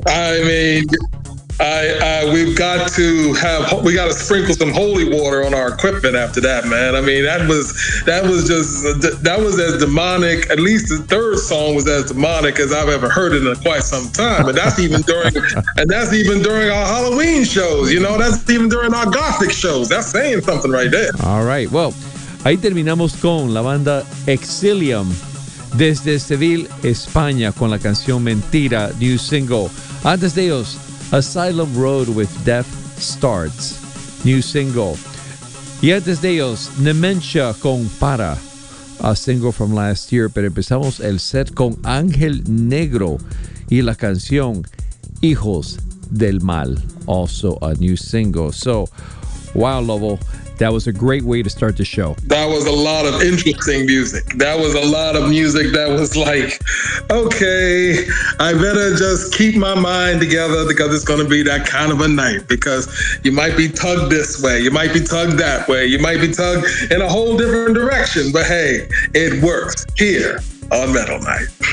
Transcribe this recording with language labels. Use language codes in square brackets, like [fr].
[en] I mean, we've got to have, we got to sprinkle some holy water on our equipment after that, man. I mean, that was as demonic, at least the third song was as demonic as I've ever heard it in quite some time. And that's even during, and that's even during our Halloween shows, you know, that's even during our gothic shows. That's saying something right there. All right. [es] Well, ahí terminamos con la banda Exilium desde Seville, España, con la canción Mentira, [en] new single. [es] Antes de ellos, Asylum Road with Death Starts, [en] new single. [es] Y antes de ellos, Nemencia con Para, [en] a single from last year. [es] Pero empezamos el set con Ángel Negro y la canción Hijos del Mal, [en] also a new single. So, wow, Lowell. That was a great way to start the show. That was a lot of interesting music. That was a lot of music that was like, okay, I better just keep my mind together because it's going to be that kind of a night, because you might be tugged this way, you might be tugged that way, you might be tugged in a whole different direction, but hey, it works here on Metal Night.